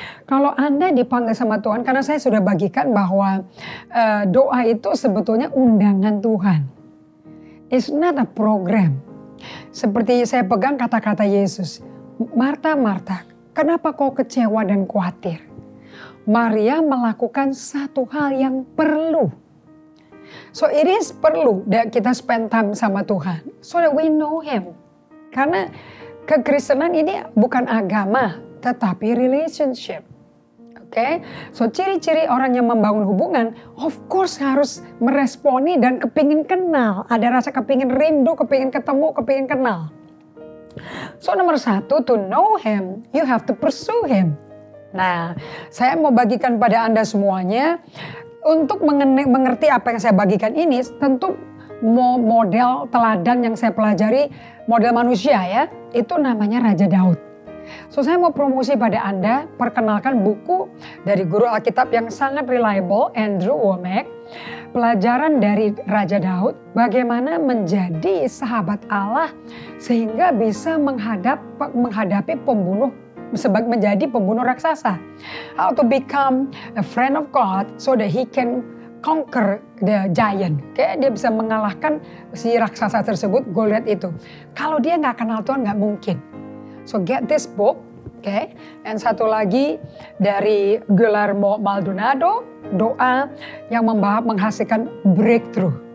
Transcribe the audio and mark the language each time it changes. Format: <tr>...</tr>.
<id>Kalau Anda dipanggil sama Tuhan, karena saya sudah bagikan bahwa doa itu sebetulnya undangan Tuhan. It's not a program. Seperti saya pegang kata-kata Yesus. Marta, Marta, kenapa kau kecewa dan khawatir? Maria melakukan satu hal yang perlu.</id> <en>So it is perlu that kita spend time sama Tuhan. So that we know Him. Karena</en> <id>Kekristenan ini bukan agama, tetapi relationship. Oke, so ciri-ciri orang yang membangun hubungan, of course harus meresponi dan kepingin kenal. Ada rasa kepingin rindu, kepingin ketemu, kepingin kenal.</id> <en>So nomor 1, to know him, you have to pursue him.</en> <id>Nah, saya mau bagikan pada Anda semuanya, untuk mengerti apa yang saya bagikan ini, tentu model teladan yang saya pelajari, model manusia ya, itu namanya Raja Daud. So saya mau promosi pada Anda, perkenalkan buku dari guru Alkitab yang sangat reliable, Andrew Wommack. Pelajaran dari Raja Daud, bagaimana menjadi sahabat Allah sehingga bisa menghadapi pembunuh, menjadi pembunuh raksasa.</id> <en>How to become a friend of God so that he can conquer the giant.</en> <id>Dia bisa mengalahkan si raksasa tersebut, Goliat itu. Kalau dia nggak kenal Tuhan nggak mungkin. So get this book, okay? And satu lagi dari Guillermo Maldonado, doa yang menghasilkan breakthrough.</id>